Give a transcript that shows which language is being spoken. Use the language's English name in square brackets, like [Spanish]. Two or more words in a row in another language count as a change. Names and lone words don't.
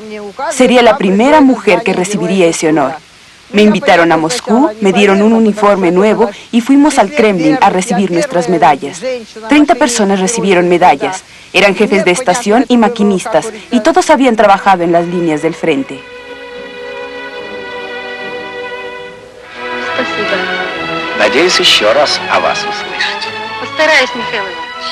[Spanish] Sería la primera mujer que recibiría ese honor. Me invitaron a Moscú, me dieron un uniforme nuevo y fuimos al Kremlin a recibir nuestras medallas. 30 personas recibieron medallas. Eran jefes de estación y maquinistas, y todos habían trabajado en las líneas del frente. [Russian] Надеюсь еще раз о вас услышать. Постараюсь, Михаил Иванович.